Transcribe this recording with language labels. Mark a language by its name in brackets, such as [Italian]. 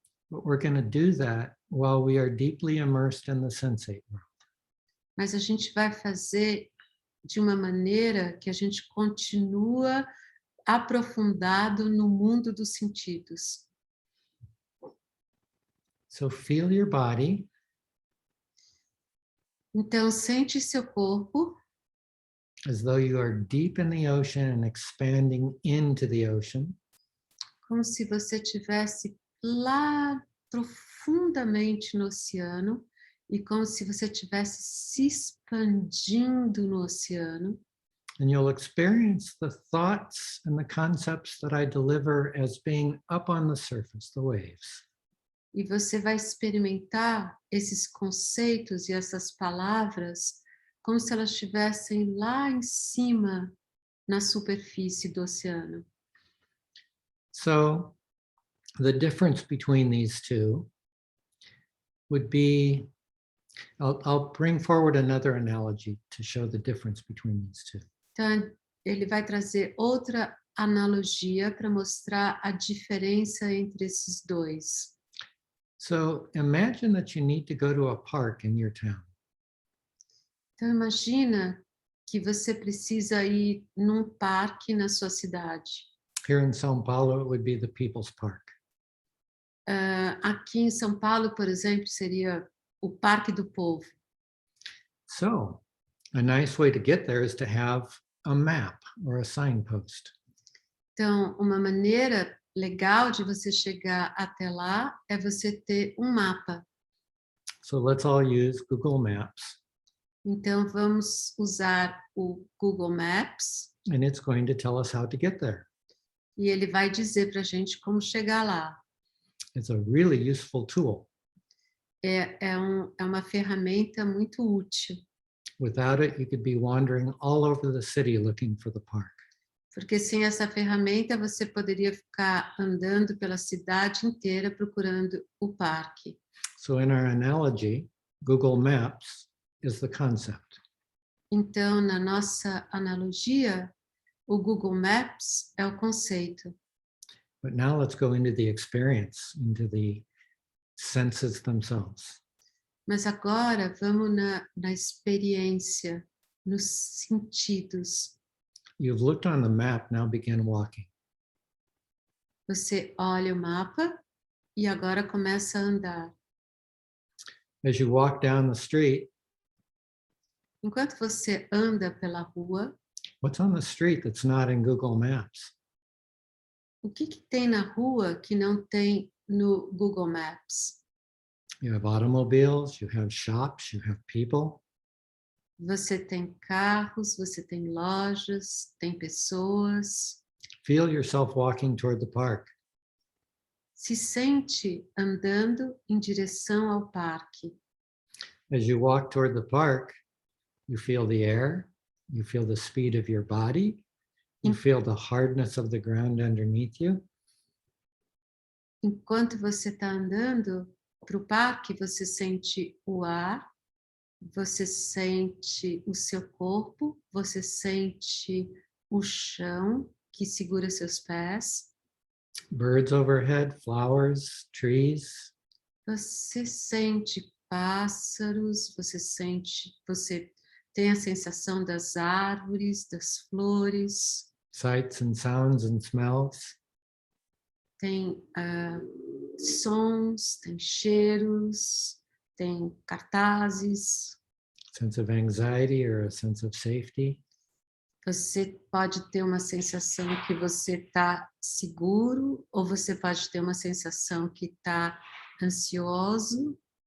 [English] But we're going to do that while we are deeply immersed in the sensate world. [Portuguese] Mas a gente vai fazer de uma maneira que a gente continua aprofundado no mundo dos sentidos. [English] So feel your body. [Portuguese] Então, sente seu corpo [English] As though you are deep in the ocean and expanding into the ocean. [Portuguese] como se você estivesse lá profundamente no oceano e como se você estivesse se expandindo no oceano. [English] And you'll experience the thoughts and the concepts that I deliver as being up on the surface, the waves. [Portuguese] E você vai experimentar esses conceitos e essas palavras como se elas estivessem lá em cima, na superfície do oceano. [English] So the difference between these two would be, I'll bring forward another analogy to show the difference between these two. [Portuguese] Então, ele vai trazer outra analogia para mostrar a diferença entre esses dois. [English] So imagine that you need to go to a park in your town. [Portuguese] Então imagina que você precisa ir num parque na sua cidade. [English] Here in Sao Paulo, it would be the People's Park. [Portuguese] Aqui em São Paulo, por exemplo, seria o Parque do Povo. [English] So a nice way to get there is to have a map or a signpost. [Portuguese] Então, uma maneira legal de você chegar até lá é você ter um mapa. [English] So let's all use Google Maps, [Portuguese] Então, vamos usar o Google Maps [English] and it's going to tell us how to get there. [Portuguese] e ele vai dizer para a gente como chegar lá. [English] It's a really useful tool. [Portuguese] É uma ferramenta muito útil, [English] Without it, you could be wandering all over the city looking for the park. [Portuguese] porque sem essa ferramenta você poderia ficar andando pela cidade inteira procurando o parque. [English] So in our analogy, Google Maps is the concept. [Portuguese] Então, na nossa analogia, o Google Maps é o conceito. [English] But now let's go into the experience, into the senses themselves. [Portuguese] Mas agora vamos na experiência, nos sentidos. [English] You've looked on the map, now begin walking. [Portuguese] Você olha o mapa e agora começa a andar. [English] As you walk down the street, [Portuguese] Enquanto você anda pela rua, [English] what's on the street that's not in Google Maps? [Portuguese] o que tem na rua que não tem no Google Maps? [English] You have automobiles, you have shops, you have people. [Portuguese] Você tem carros, você tem lojas, tem pessoas. [English] Feel yourself walking toward the park. [Portuguese] Se sente andando em direção ao parque. [English] As you walk toward the park, you feel the air, you feel the speed of your body, you feel the hardness of the ground underneath you. [Portuguese] Enquanto você está andando para o parque, você sente o ar, você sente o seu corpo, você sente o chão que segura seus pés, [English] Birds overhead, flowers, trees. [Portuguese] você sente pássaros, você tem a sensação das árvores, das flores, [English] Sights and sounds and smells. [Portuguese] tem sons, tem cheiros, tem cartazes. [English] Sense of anxiety or a sense of safety. [Portuguese] Você pode ter uma sensação que você está seguro, ou você pode ter uma sensação que está ansioso.